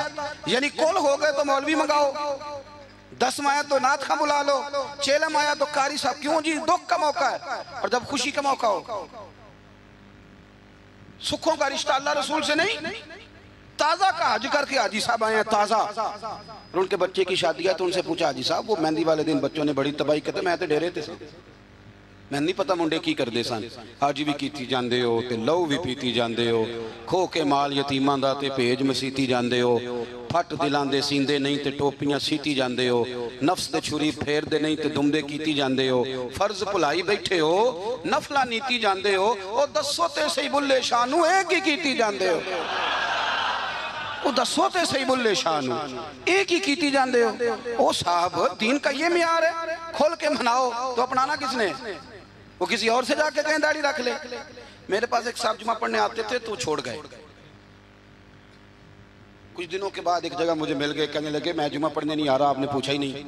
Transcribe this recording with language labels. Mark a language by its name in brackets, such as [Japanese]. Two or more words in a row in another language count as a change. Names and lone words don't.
[Urdu] یعنی کول ہو گئے تو مولوی منگاؤ، 10 آیا تو نعت خواں بلا لو، 6 آیا تو قاری صاحب، کیوں جی دکھ کا موقع ہے، اور جب خوشی کا موقع ہو، سکھوں کا رشتہ اللہ رسول سے نہیں۔ تازہ کا حج کر کے حاجی صاحب آئے ہیں تازہ، اور ان کے بچے کی شادی ہے تو ان سے پوچھا حاجی صاحب وہ مہندی والے دن بچوں نے [Punjabi] بڑی تباہی کہتے میں تے ڈیرے تے سن، میں نہیں پتا منڈے کی کر دے سن، حج بھی کیتی جاندے ہو تے لو بھی پیتی جاندے ہو، کھو کے مال یتیماں دا تے بھیج مسیتی جاندے ہو، پھٹ دلان دے سیندے نہیں تے ٹوپیاں سیتی جاندے ہو، نفس دے چھری پھیر دے نہیں تے دمدے کیتی جاندے ہو، فرض بھلائی بیٹھے ہو، نفلہ نیتی جاندے ہو، او دسو تے صحیح بلے شانو ایک ہی کیتی جاندے ہو، او دسو تے صحیح بلے شانو ایک ہی کیتی جاندے ہو۔ [Urdu] او صاحب دین کا یہ معیار ہے، کھول کے مناؤ تو اپنانا کس نے؟ وہ کسی اور سے جا کے کہیں داڑھی رکھ لے۔ میرے پاس ایک صاحب جمعہ پڑھنے آتے تھے تو چھوڑ گئے، کچھ دنوں کے بعد ایک جگہ مجھے مل گئے، کہنے لگے میں جمعہ پڑھنے نہیں آ رہا، آپ نے پوچھا ہی نہیں۔